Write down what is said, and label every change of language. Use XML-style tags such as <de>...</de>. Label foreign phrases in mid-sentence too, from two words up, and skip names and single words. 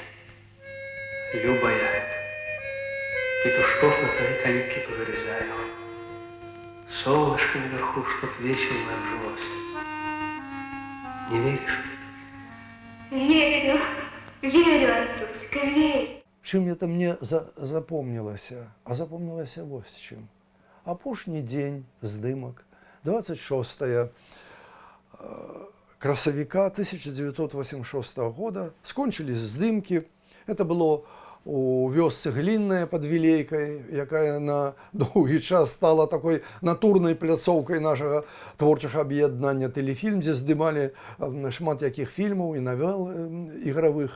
<ru>Любая, петушков на твоей калитке повырезаю. Солнышко наверху, чтоб весело нам жилось. Не веришь? Верю, верю, Антуська, верю.</ru> <be>Чым это мне запомнілася? А запомнілася вось чым. Апошні дзень здымак, 26 красавіка 1986 года, скончились здымкі. Это было у вёсцы Глінная под Вілейкай, якая на доўгі час стала такой натурнай пляцоўкай нашага творчага аб'яднання «Тэлефільм», дзе здымалі шмат якіх фільмаў і навел ігравых.</be>